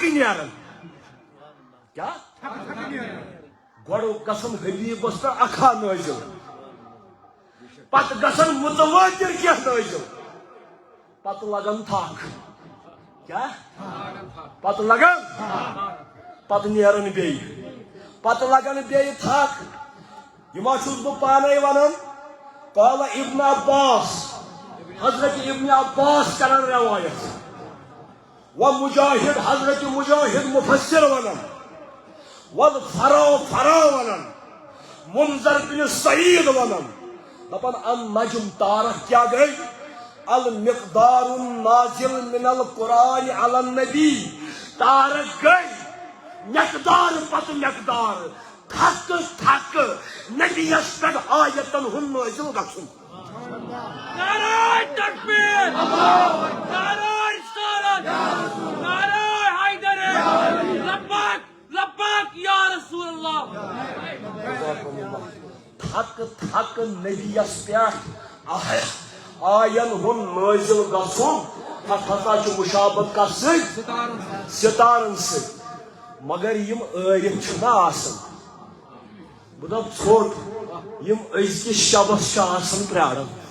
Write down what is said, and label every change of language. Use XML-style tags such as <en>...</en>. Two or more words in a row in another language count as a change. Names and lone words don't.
<ks>نیران کیا گۄڈٕ گژھان حبیبس پٮ۪ٹھ اکھا نٲزِل پتہٕ گژھان متواتر کینٛہہ نٲزِل پتہٕ لگان تھک کیا پتہٕ لگان پتہٕ نیران بیٚیہِ پتہٕ لگان بیٚیہِ تھک یہِ ما چھُس بہٕ پانے ونان</ks> <ar>قال ابن عباس</ar> <ks>حضرت ابن عباس کران روایت و مجاہد حضرت مجاہد مفسر ونان والفرا ونان منذر بن سعید ونان دپان النجم تارک کیا گئی</ks> <ar>المقدار النازل من القرآن على النبی</ar> <ks>تارک گئی مقدار پتہ مقدار تھک تھک نبیس پہ آیتن ہن نازل گژھن</ks> <ur>نعرہ تکبیر نعرہ رسالت نعرہ حیدر</ur> <ar>لبیک لبیک یا رسول اللہ</ar> <ks>تھک تھک نبیس پہ آین ہن نازل گژھن اتھ ہسا چھ مشابت کس ستارن سۭتۍ مگر یم عارف چھنا آسان بہٕ دپ ژھوٚٹ یم أزکِس شبس چھِ آسان پرٛاران</ks>